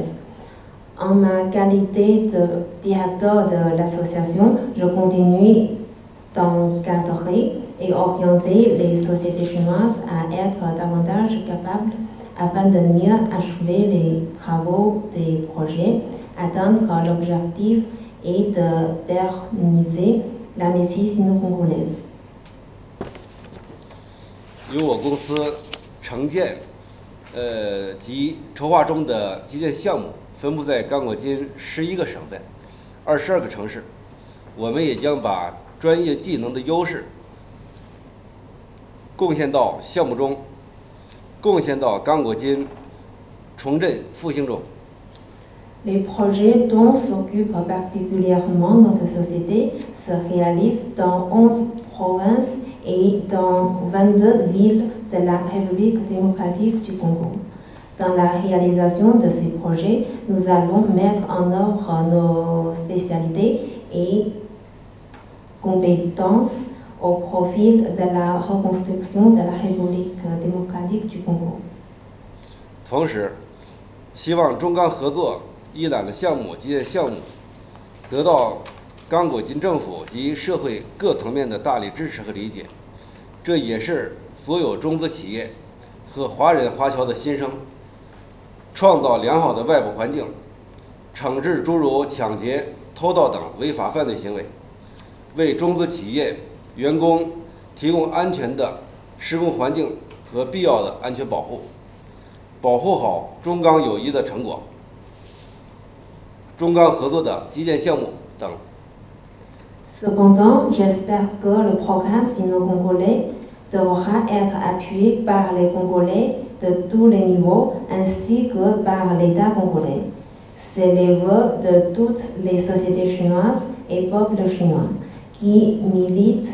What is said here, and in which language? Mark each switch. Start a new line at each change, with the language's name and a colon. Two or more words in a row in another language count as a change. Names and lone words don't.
French: En ma qualité de directeur de l'association, je continue d'encadrer et orienter les sociétés chinoises à être davantage capables afin de mieux achever les travaux des projets, atteindre l'objectif et de pérenniser l'amitié sino-congolaise.
Chinese: 由我公司承建及筹划中的基建项目分布在刚果金11个省份、22个城市。我们也将把专业技能的优势贡献到项目中，贡献到刚果金重振复兴中。
French: Les projets dont s'occupe particulièrement notre société se réalisent dans 11 provinces et dans 22 villes de la République démocratique du Congo. Dans la réalisation de ces projets, nous allons mettre en œuvre nos spécialités et compétences au profil de la reconstruction de la République démocratique du Congo.
Chinese: 同时，希望中刚合作一揽的项目及项目得到刚果金政府及社会各层面的大力支持和理解，这也是所有中资企业和华人华侨的心声。创造良好的外部环境，惩治诸如抢劫、偷盗等违法犯罪行为，为中资企业员工提供安全的施工环境和必要的安全保护，保护好中刚友谊的成果。中刚合作的基建项目等。
French: Cependant, j'espère que le programme sino-congolais devra être appuyé par les Congolais de tous les niveaux ainsi que par l'État congolais. C'est les vœux de toutes les sociétés chinoises et peuples chinois qui militent